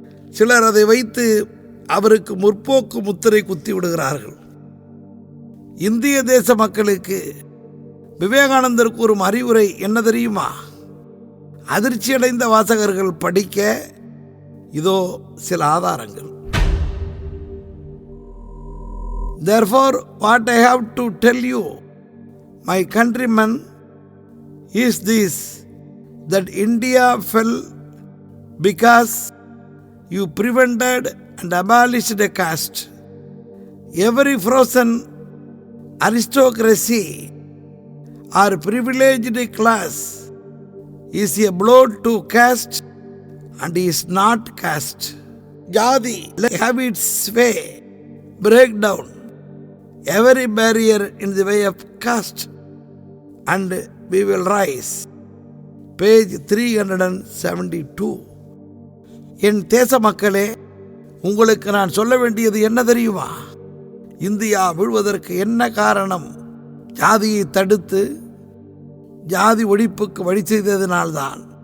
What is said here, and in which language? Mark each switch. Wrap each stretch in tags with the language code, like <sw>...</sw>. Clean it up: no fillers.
<ta>சிலர் அதை வைத்து அவருக்கு முற்போக்கு முத்திரை குத்தி விடுகிறார்கள். இந்திய தேச மக்களுக்கு விவேகானந்தர் கூறும் அறிவுரை என்ன தெரியுமா? அதிர்ச்சியடைந்த வாசகர்கள் படிக்க இதோ சில ஆதாரங்கள்.</ta> <en>Therefore, what I have to tell you, my countrymen, is this, that India fell because you prevented and abolished a caste. Every frozen aristocracy or privileged class is a blow to caste and is not caste. Jati have its way, break down every barrier in the way of caste and we will rise. Page 372.</en> <ta>என் தேச மக்களே, உங்களுக்கு நான் சொல்ல வேண்டியது என்ன தெரியுமா? India விழுவதற்கு என்ன காரணம்? ஜாதியை தடுத்து ஜாதி ஒழிப்புக்கு வழி செய்ததினால்தான்.</ta>